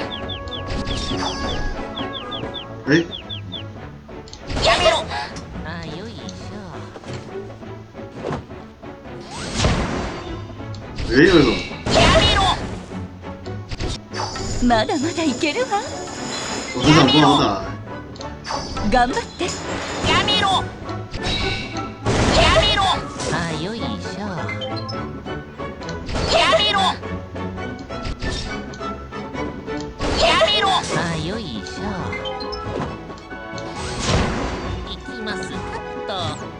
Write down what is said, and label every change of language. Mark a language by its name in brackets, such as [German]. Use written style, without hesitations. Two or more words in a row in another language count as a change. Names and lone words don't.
[Japanese] え？やめろ。 あ、よいしょ。 [Chinese] え？为什么？ [Japanese] やめろ。まだまだいけるわ。 [Chinese] 我这场不好打。 [Japanese] 頑張って。やめろ。やめろ。あ、よいしょ。やめろ。やめろ。あ、よいしょ。いきます。カット。